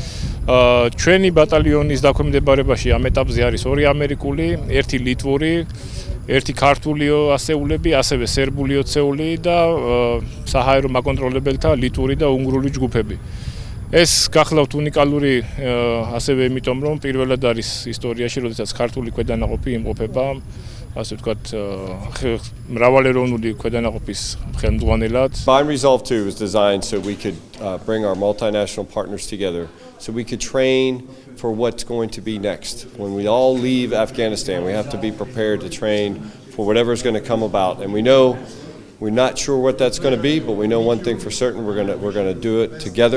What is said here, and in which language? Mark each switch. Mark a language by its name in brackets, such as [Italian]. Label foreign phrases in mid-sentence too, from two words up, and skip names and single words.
[Georgian] ჩვენი ბატალიონის დაქვემდებარებაში ამ ეტაპზე არის 2 ამერიკული, 1 ლიტვური, 1 ქართული ასეულები, ასევე სერბული ოცეული და საჰაერო მაკონტროლებელთა ლიტვური და უნგრული ჯგუფები. ეს გახლავთ უნიკალური ასევე იმიტომ, რომ პირველად არის ისტორიაში, როდესაც ქართული ქვედანაყოფი იმყოფება, ასე ვთქვათ, მრავალეროვნული ქვედანაყოფის ხელმძღვანელად. [English] Combined Resolve 2 was designed so we could bring our multinational partners together, so we could train for what's going to be next. When we all leave Afghanistan, we have to be prepared to train for whatever's going to come about, and we know we're not sure what that's going to be, but we know one thing for certain: we're going to do it together.